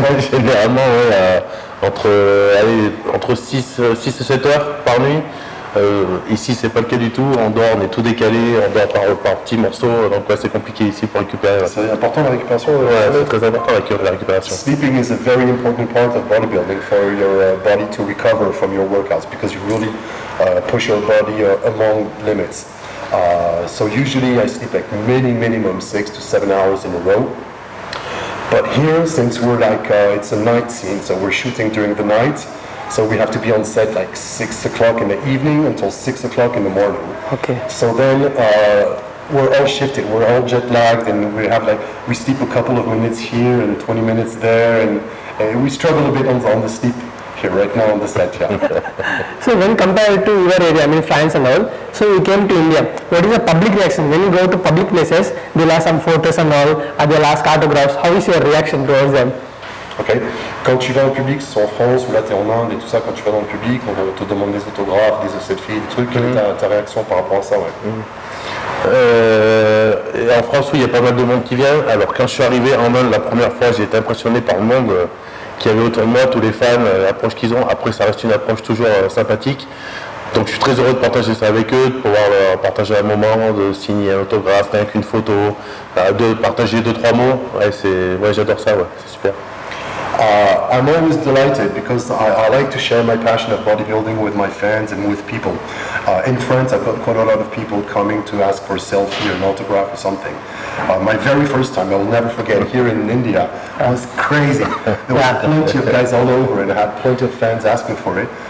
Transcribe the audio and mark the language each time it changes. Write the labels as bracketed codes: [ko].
[fr] Généralement entre 6 et 7 heures par nuit. Ici c'est pas le cas du tout, on dort, on est tout décalé, on dort par petits morceaux, donc ouais, c'est compliqué ici pour récupérer. C'est important la récupération. Ouais, c'est très important la récupération. [en] Sleeping is a very important part of bodybuilding for your body to recover from your workouts because you really push your body among limits. So usually I sleep like minimum 6 to 7 hours in a row. But here, since we're like, it's a night scene, so we're shooting during the night, so we have to be on set like 6 o'clock in the evening until 6 o'clock in the morning. Okay. So then we're all shifted, we're all jet lagged, and we sleep a couple of minutes here and 20 minutes there, and we struggle a bit on the sleep here right now on the set, yeah. So when compared to your area, I mean France and all, so you came to India. What is the public reaction? When you go to public places, they'll ask some photos and all, or they'll ask autographs. How is your reaction towards them? Ok. [fr] Quand tu vas en public, que ce soit en France ou là tu es en Inde et tout ça, quand tu vas dans le public, on te demande des autographes, des selfies, des trucs. Quelle est ta réaction par rapport à ça, ouais? Et en France, oui, il y a pas mal de monde qui vient. Alors quand je suis arrivé en Inde la première fois, j'ai été impressionné par le monde qu'il y avait autour de moi, tous les fans, l'approche qu'ils ont. Après, ça reste une approche toujours sympathique. Donc je suis très heureux de partager ça avec eux, de pouvoir partager un moment, de signer un autographe, rien qu'une photo, de partager 2-3 mots. Ouais, j'adore ça, ouais, c'est super. [en] I'm always delighted because I like to share my passion of bodybuilding with my fans and with people. In France, I've got quite a lot of people coming to ask for a selfie or an autograph or something. My very first time, I will never forget, here in India, was crazy. There was plenty of guys all over and I had plenty of fans asking for it.